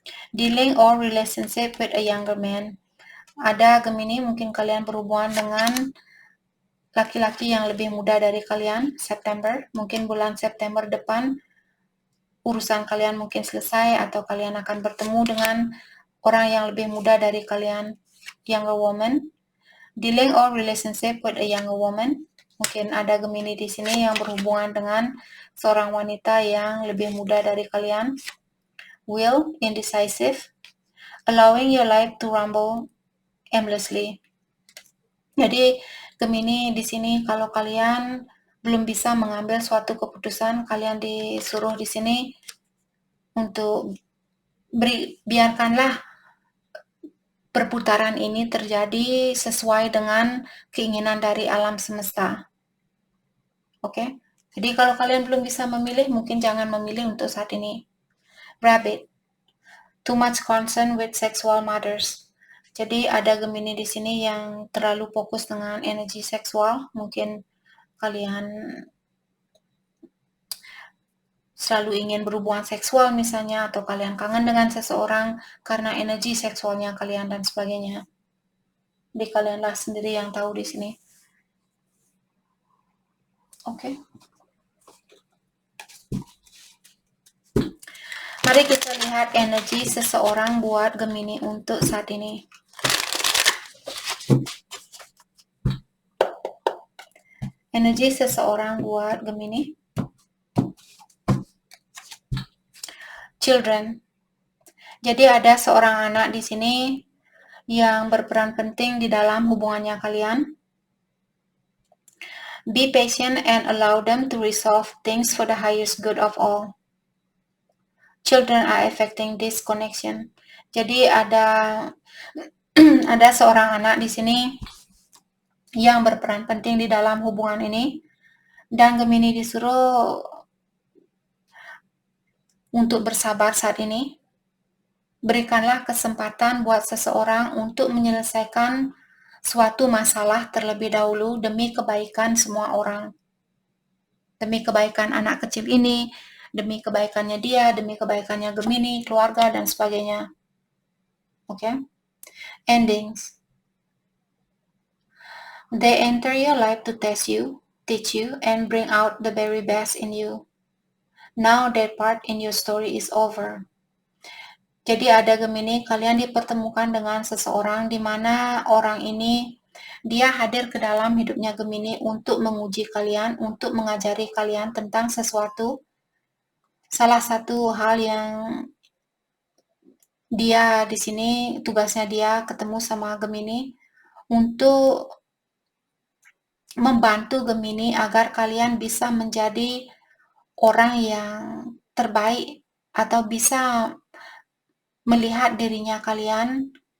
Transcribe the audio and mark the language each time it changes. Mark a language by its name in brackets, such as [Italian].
[English] Dealing or relationship with a younger man. [Indonesian] Ada Gemini, mungkin kalian berhubungan dengan laki-laki yang lebih muda dari kalian, September. Mungkin bulan September depan urusan kalian mungkin selesai atau kalian akan bertemu dengan orang yang lebih muda dari kalian, [English] younger woman. Dealing or relationship with a younger woman. [Indonesian] Mungkin ada Gemini di sini yang berhubungan dengan seorang wanita yang lebih muda dari kalian. [English] Will, indecisive. Allowing your life to rumble aimlessly. [Indonesian] Jadi Gemini di sini kalau kalian belum bisa mengambil suatu keputusan, kalian disuruh di sini untuk biarkanlah perputaran ini terjadi sesuai dengan keinginan dari alam semesta. Oke? Jadi kalau kalian belum bisa memilih, mungkin jangan memilih untuk saat ini. [English] Rabbit. Too much concern with sexual matters. [Indonesian] Jadi ada Gemini di sini yang terlalu fokus dengan energi seksual. Mungkin kalian selalu ingin berhubungan seksual misalnya, atau kalian kangen dengan seseorang karena energi seksualnya kalian dan sebagainya. Jadi kalianlah sendiri yang tahu di sini. Oke. Mari kita lihat energi seseorang buat Gemini untuk saat ini. Energi seseorang buat Gemini. Children. Jadi ada seorang anak di sini yang berperan penting di dalam hubungannya kalian. [English] Be patient and allow them to resolve things for the highest good of all. Children are affecting this connection. [Indonesian] Jadi ada seorang anak di sini yang berperan penting di dalam hubungan ini, dan Gemini disuruh untuk bersabar saat ini. Berikanlah kesempatan buat seseorang untuk menyelesaikan suatu masalah terlebih dahulu demi kebaikan semua orang. Demi kebaikan anak kecil ini, demi kebaikannya dia, demi kebaikannya Gemini, keluarga, dan sebagainya. Oke? Endings. [English] They enter your life to test you, teach you, and bring out the very best in you. Now that part in your story is over. [Indonesian] Jadi ada Gemini, kalian dipertemukan dengan seseorang di mana orang ini dia hadir ke dalam hidupnya Gemini untuk menguji kalian, untuk mengajari kalian tentang sesuatu. Salah satu hal yang dia di sini tugasnya dia ketemu sama Gemini untuk membantu Gemini agar kalian bisa menjadi orang yang terbaik atau bisa melihat dirinya kalian,